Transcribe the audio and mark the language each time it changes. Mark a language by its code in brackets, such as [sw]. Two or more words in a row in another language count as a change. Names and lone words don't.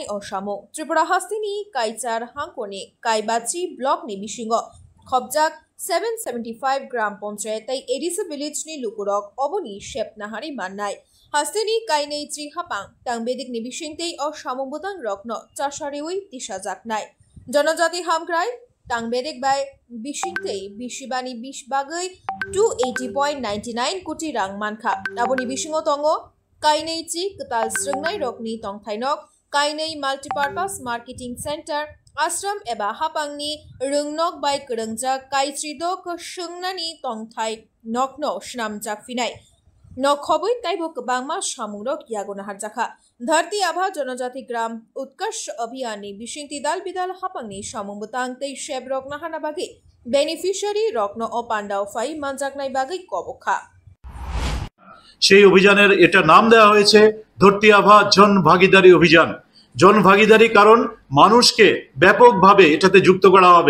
[trp] অসামু ত্রিপুরা হাস্তিনি কাইচার হাঙ্কনে কাইবাচি ব্লক নি বিশিঙ্গ খবজাক 775 গ্রাম পঞ্চায়েতাই [en] ADC village [trp] নি লুকুরক অবনি শেপনাহারি মান্নাই হাস্তিনি কাইনেই ত্রি হাপাং টাংবেদিক নি বিশিংতেই অসামুবুতাং রত্ন চাষারেউই তিসা জাকনাই জনজাতি হামক্রাই টাংবেদিক বাই বিশিংতেই বিশিবানি 20 বাগৈ 280.99 কোটি রাং মানখা আবনি বিশিঙ্গ তঙ্গ কাইনেই চি কতাল স্রংনাই রকনি তংথাইনক কাইনেই [en] multipurpose marketing centre [trp] আশ্রম এবা হাপাংনি রংনক বাই করংজা কাইত্রিদক সংনানি তংথাই নকন স্নামজাক ফিনাই নখবই কাইব কবাংমা সামুরক ইয়াগোনাহার জাখা ধরতি আভা জনজাতি গ্রাম উৎকর্ষ অভিযানে বিশিংতি দাল বিদাল হাপাংনি সামুবতাংতেই শেব রকনাহানা বাগে বেনিফিশিয়ারি রত্ন ও পান্ডাও ফাই মানজাকনাই বাগে কবখা [bn] সেই অভিযানের এটা নাম দেওয়া হয়েছে ধরতি আভা জন ভাগিদারি অভিযান। জন ভাগিদারি কারণ মানুষকে ব্যাপকভাবে এটাতে যুক্ত করা হবে।